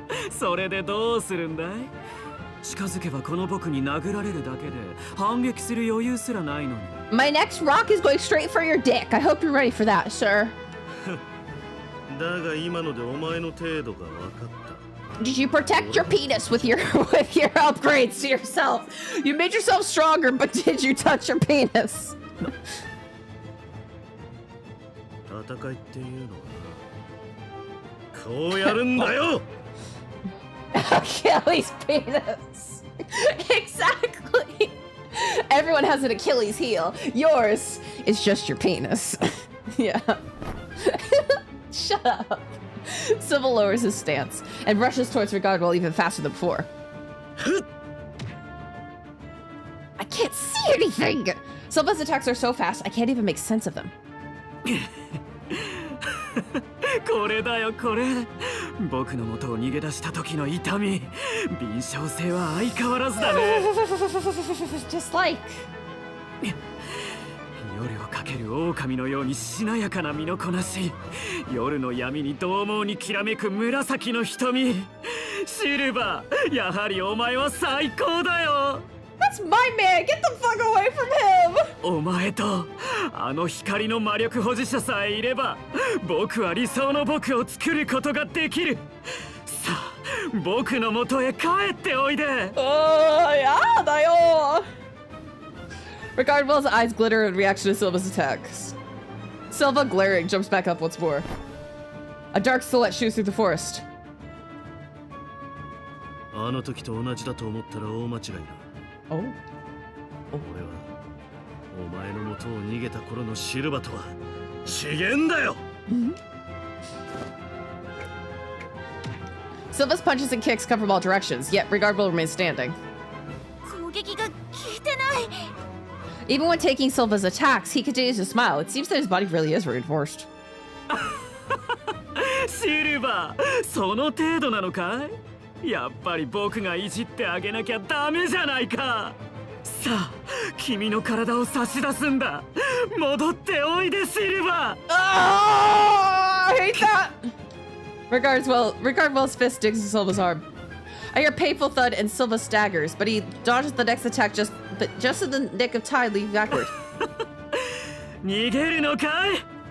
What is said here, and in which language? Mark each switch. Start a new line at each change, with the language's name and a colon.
Japanese: それでどうするんだい？近づけばこの僕に殴られるだけで反撃する余裕すらないのに。
English: My next rock is going straight for your dick. I hope you're ready for that, sir.
Japanese: だが今のでお前の程度が分かった。
English: Did you protect your penis with your upgrades to yourself? You made yourself stronger, but did you touch your penis?
Japanese: 戦いっていうのはこうやるんだよ。
English: Achilles penis. Exactly. Everyone has an Achilles heel. Yours is just your penis. Yeah. Shut up. Silva lowers his stance and rushes towards Regardwell even faster than before. I can't see anything! Silva's attacks are so fast, I can't even make sense of them.
Japanese: これだよこれ。僕の元を逃げ出した時の痛み、敏捷性は相変わらずだね。
English: Just like
Japanese: 夜をかける狼のようにしなやかな身のこなし、夜の闇に獰猛にきらめく紫の瞳。シルバー、やはりお前は最高だよ。
English: That's my man! Get the fuck away from him!
Japanese: お前とあの光の魔力保持者さえいれば、僕は理想の僕を作ることができる。さあ、僕の元へ帰っておいで。やだよ!
English: Regardwell's eyes glitter in reaction to Silva's attacks. Silva, glaring, jumps back up once more. A dark silhouette shoots through the forest.
Japanese: あの時と同じだと思ったら大間違いだ。
English: Oh.
Japanese: 俺はお前の元を逃げた頃のシルバとは違えんだよ。
English: Silva's punches and kicks come from all directions, yet Regardwell remains standing.
Japanese: 攻撃が効いてない。
English: Even when taking Silva's attacks, he continues to smile. It seems that his body really is reinforced.
Japanese: シルバー、その程度なのかい？やっぱり僕がいじってあげなきゃダメじゃないか。さあ、君の体を差し出すんだ。戻っておいで、シルバー。
English: I hate that! Regardwell's fist digs into Silva's arm. I hear a painful thud and Silva staggers, but he dodges the next attack just in the nick of time, leaping backward.
Japanese: 逃げるのかい？